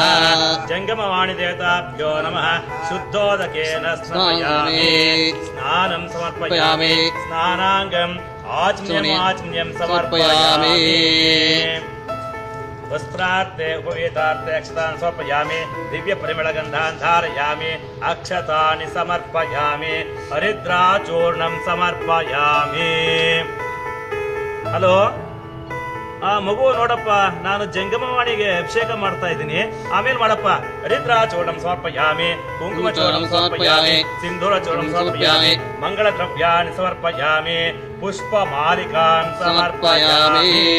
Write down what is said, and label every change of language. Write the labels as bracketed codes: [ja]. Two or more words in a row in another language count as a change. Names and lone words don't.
[sa] जंगमवाणी देवताभ्यो नमः। शुद्धोदकेन स्नापयामि स्नानं समर्पयामि स्नानाङ्गम् आचम्यं समर्पयामि। वस्त्रार्थे उपवेतार्थे अक्षतान् समर्पयामि दिव्य परिमलगन्धान् धारयामि अक्षतानि समर्पयामि हरिद्राचूर्णं समर्पयामि। [kn] ಹಲೋ ಮಗು ನೋಡಪ್ಪ, ನಾನು ಜಂಗಮವಾಣಿಗೆ ಅಭಿಷೇಕ ಮಾಡ್ತಾ ಇದ್ದೀನಿ, ಆಮೇಲೆ ಮಾಡಪ್ಪ. [sa] ಹರಿದ್ರಾಚೂರ್ಣಂ ಸಮರ್ಪಯಾಮಿ ಕುಂಕುಮಚೂರ್ಣಂ ಸಮರ್ಪಯಾಮಿ ಸಿಂಧೂರಚೂರ್ಣಂ ಸಮರ್ಪಯಾಮಿ ಮಂಗಳ ದ್ರವ್ಯಾಣಿ ಸಮರ್ಪಯಾಮಿ ಪುಷ್ಪಮಾಲಿಕಾನ್ ಸಮರ್ಪಯಾಮಿ।